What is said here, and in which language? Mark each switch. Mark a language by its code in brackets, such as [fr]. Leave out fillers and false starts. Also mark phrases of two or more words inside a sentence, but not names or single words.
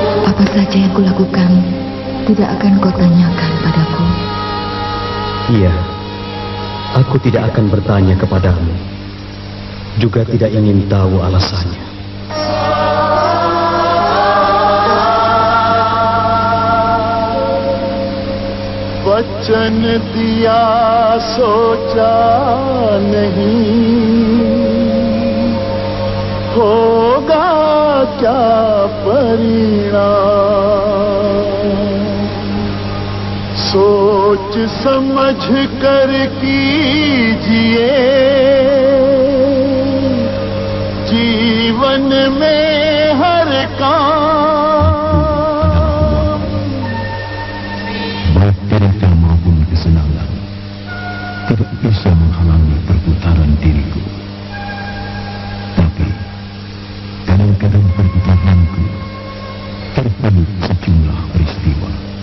[id] Apa saja yang kulakukan tidak akan kau tanyakan padaku. Iya, aku tidak akan bertanya kepadamu. Juga tidak ingin tahu alasannya. [hi] वचन दिया सोचा नहीं होगा क्या परिणाम सोच समझ कर कीजिए जीवन में हर काम [id] baik derita maupun kesenangan tidak bisa menghalangi perputaran diriku. Tapi kadang-kadang perputaranku terpalut sejumlah peristiwa.